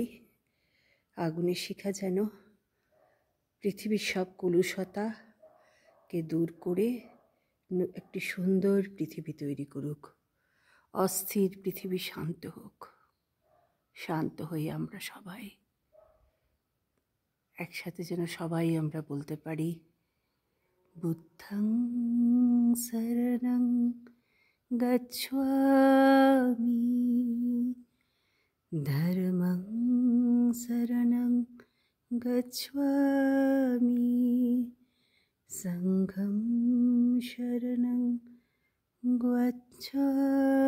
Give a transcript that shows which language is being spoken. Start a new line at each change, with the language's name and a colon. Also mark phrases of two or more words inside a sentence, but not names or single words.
Bangla: আগুনের শিখা যেন পৃথিবীর সব কলুষতাকে দূর করে একটি সুন্দর পৃথিবী তৈরি করুক। অস্থির পৃথিবী শান্ত হোক। শান্ত হয়ে আমরা সবাই একসাথে যেন সবাই আমরা বলতে পারি,
Pali: বুদ্ধং শরণং গচ্ছামি ধর্মং শরণং গচ্ছামি সংঘং শরণং গচ্ছামি।